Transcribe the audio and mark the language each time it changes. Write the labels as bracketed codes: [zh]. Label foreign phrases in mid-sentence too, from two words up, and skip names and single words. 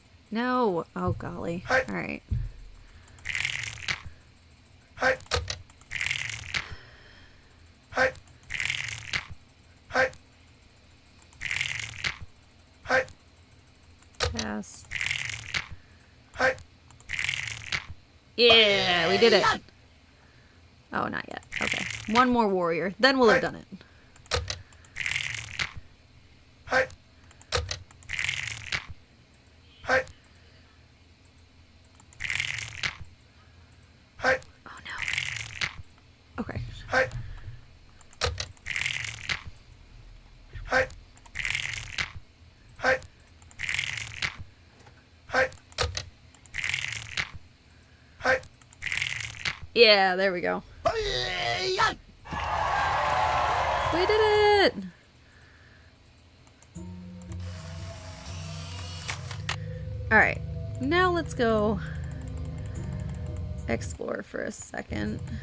[en] No. Oh, golly. Hi. All right. Hi. Hi. Hi. Hi. Pass. Hi. Yeah, we did it. Oh, not yet. Okay. One more warrior. Then we'll have done it. Hi. Hi. Hi. Oh, no. Okay. Hi. Hi. Hi. Hi. Hi. Yeah, there we go. We did it! Alright, now let's go explore for a second.